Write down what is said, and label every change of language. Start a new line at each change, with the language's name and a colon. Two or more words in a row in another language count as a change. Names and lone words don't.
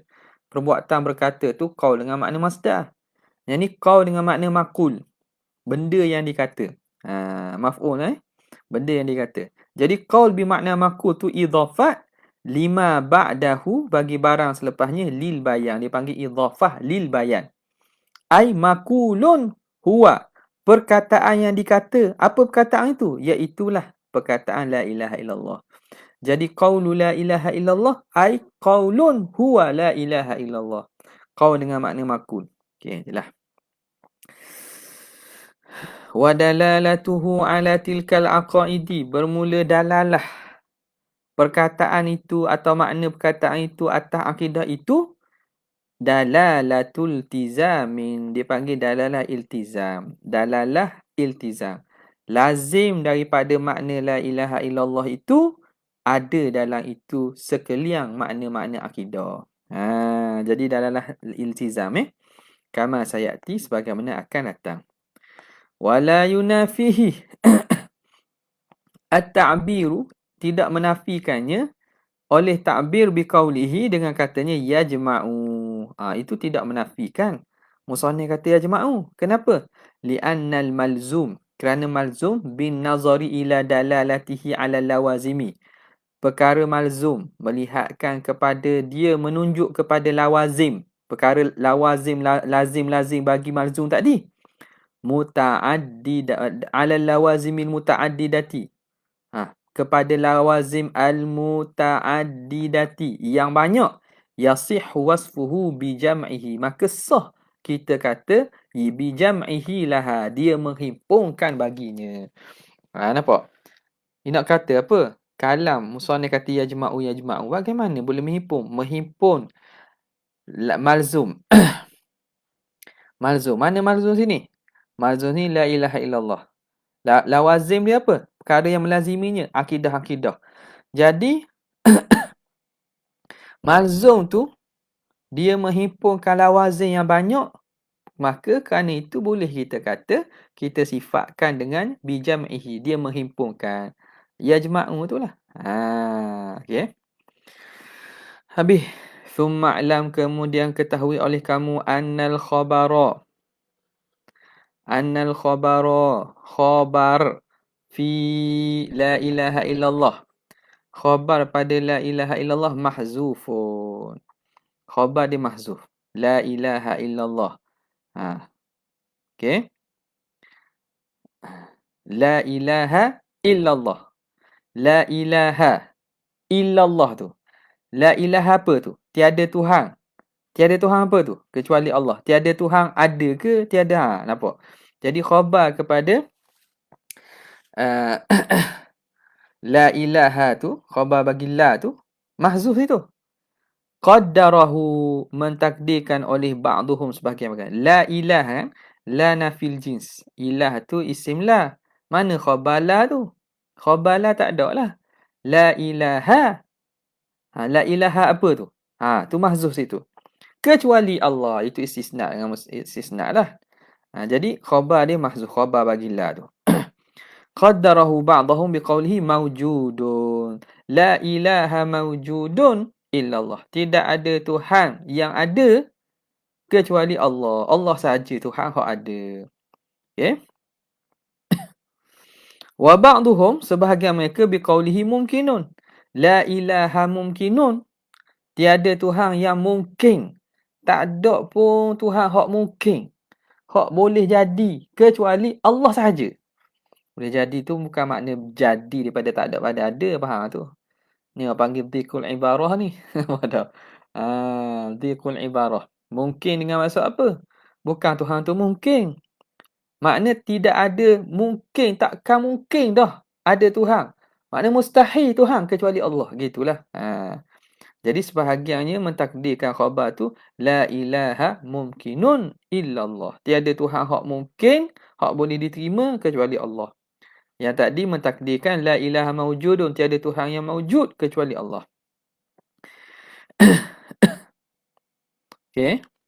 Malay: Perbuatan berkata tu qaul dengan makna masdar. Yang ni qaul dengan makna makul. Benda yang dikata. Maf'ul benda yang dikata. Jadi qaul bermakna makul tu
Arabic: إضافة لما بعده
Malay: bagi barang selepasnya
Arabic: للبيان.
Malay: Dia panggil
Arabic: إضافة للبيان. أي مقول هو.
Malay: Perkataan yang dikata. Apa perkataan itu? Iaitulah perkataan
Arabic: لا إله إلا الله. Jadi قول لا إله إلا الله أي قول هو لا إله إلا الله.
Malay: Qaul dengan makna makul. Okey, jelas.
Arabic: ودلالته على تلك العقائد,
Malay: bermula dalalah perkataan itu atau makna perkataan itu atas akidah itu
Arabic: دلالة التزام,
Malay: dipanggil dalalah iltizam. Dalalah iltizam. Lazim daripada makna
Arabic: لا إله إلا الله
Malay: itu ada dalam itu sekalian makna-makna akidah. Jadi dalalah iltizam
Arabic: كما سيأتي
Malay: sebagaimana akan datang.
Arabic: ولا ينافيه التعبير,
Malay: tidak menafikannya oleh ta'bir biqaulihi dengan katanya yajma'u. Itu tidak menafikan. Musannif kata yajma'u. Kenapa?
Arabic: لأن الملزوم kerana الملزوم بالنظر إلى دلالته على اللوازم.
Malay: Perkara malzum melihatkan kepada dia menunjuk kepada lawazim. Perkara lawazim lazim bagi malzum tadi.
Arabic: متعدد على اللوازم المتعددة.
Malay: Kepada
Arabic: اللوازم المتعددة
Malay: yang banyak,
Arabic: يصح وصفه بجمعه,
Malay: maka sah kita kata
Arabic: بجمعه لها,
Malay: dia menghimpunkan baginya. Nampak? Dia nak kata apa? Kalam musannif kata yajma'u. Bagaimana boleh menghimpun? Menghimpun malzum. Malzum. Mana malzum sini? Malzum ni
Arabic: لا إله إلا الله.
Malay: Lawazim dia apa? Perkara yang melaziminya. Akidah-akidah. Jadi, malzum tu, dia menghimpunkan lawazim yang banyak. Maka kerana itu boleh kita kata, kita sifatkan dengan bijam'ihi. Dia menghimpunkan. Yajma'u tu lah. Okay. Habis.
Arabic: ثم اعلم,
Malay: kemudian ketahui oleh kamu
Arabic: أن الخبر. خبر في لا إله إلا الله. خبر pada لا إله إلا الله محذوف. خبر dia محذوف. لا إله إلا الله. Okay. لا إله إلا الله. لا إله إلا الله tu. لا إله
Malay: apa tu? Tiada Tuhan. Tiada Tuhan apa tu? Kecuali Allah. Tiada Tuhan ada ke? Tiada. Nampak? Jadi khabar kepada
Arabic: لا إله
Malay: tu, khabar bagi la tu, mahzuf itu. Qaddarahu, mentakdirkan oleh ba'duhum sebahagian mereka.
Arabic: لا إله، لا نافية للجنس.
Malay: Ilah tu isim la. Mana khabar la tu? Khabar la tak ada lah.
Arabic: لا إله. لا إله
Malay: apa tu? Tu mahzuf situ. Kecuali Allah. Itu istisna dengan istisna lah. Jadi khabar dia mahzuf. Khabar bagi la tu.
Arabic: قدره بعضهم بقوله موجود. لا إله موجود إلا الله.
Malay: Tidak ada Tuhan yang ada kecuali Allah. Allah sahaja Tuhan yang ada.
Arabic: Okay. وبعضهم,
Malay: sebahagian mereka
Arabic: بقوله ممكن. لا إله ممكن.
Malay: Tiada Tuhan yang mungkin. Tak ada pun Tuhan hak mungkin. Hak boleh jadi kecuali Allah sahaja. Boleh jadi tu bukan makna jadi daripada tak ada pada ada. Faham tu? Ni orang panggil
Arabic: ضيق العبارة
Malay: ni. Wadah.
Arabic: ضيق العبارة.
Malay: Mungkin dengan maksud apa? Bukan Tuhan tu mungkin. Makna tidak ada mungkin. Takkan mungkin dah ada Tuhan. Makna mustahil Tuhan kecuali Allah. Gitulah. Jadi sebahagiannya mentakdirkan khabar tu
Arabic: لا إله ممكن إلا الله.
Malay: Tiada Tuhan hak mungkin, hak boleh diterima kecuali Allah. Yang tadi mentakdirkan
Arabic: لا إله موجود,
Malay: tiada Tuhan yang mawjud kecuali Allah. Okey.